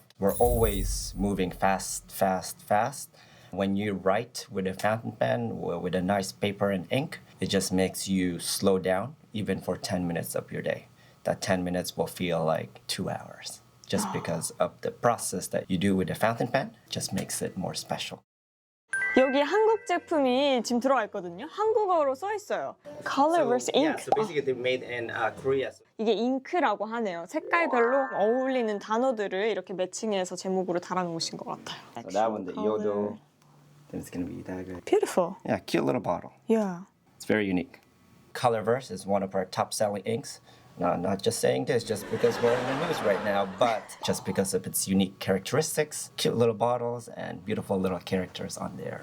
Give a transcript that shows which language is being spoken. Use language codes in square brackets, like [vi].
[en] We're always moving fast. When you write with a fountain pen with a nice paper and ink, it just makes you slow down even for 10 minutes of your day. That 10 minutes will feel like 2 hours just because of the process that you do with a fountain pen. Just makes it more special. [ko] 여기 한국 제품이 지금 들어가 있거든요. 한국어로 써 있어요. [en] Color versus ink. Yeah, so basically they're made in Korea. [ko] 이게 잉크라고 하네요. 색깔별로 어울리는 단어들을 이렇게 매칭해서 제목으로 달아놓으신 것 같아요. [en] So that one, the Color. Yodo, then it's gonna be that good. Beautiful. Yeah, cute little bottle. Yeah. It's very unique. Colorverse is one of our top-selling inks. No, not just saying this just because we're in the news right now, but just because of its unique characteristics, cute little bottles, and beautiful little characters on there.